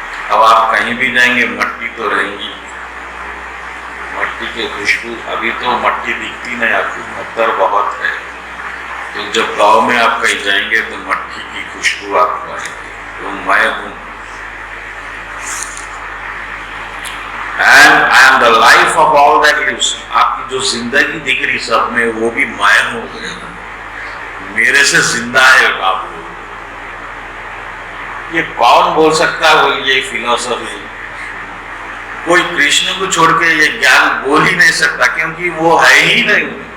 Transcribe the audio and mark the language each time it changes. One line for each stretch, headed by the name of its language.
Hindi: अब आप कहीं भी जाएंगे मट्टी तो रहेंगी, मट्टी की खुशबू। अभी तो मट्टी दिखती नहीं आपको, पत्थर बहुत है, तो जब गांव में आप कहीं जाएंगे तो मट्टी की खुशबू आपको आएगी, तो मैं हूं।
English: And I am the life of all that lives।
Hindi: आपकी जो जिंदगी दिख रही सब में, वो भी मैं हूं, मेरे से जिंदा है आप लोग। ये कौन बोल सकता है? वो ये फिलॉसफी कोई कृष्ण को छोड़ के ये ज्ञान बोल ही नहीं सकता, क्योंकि वो है ही नहीं।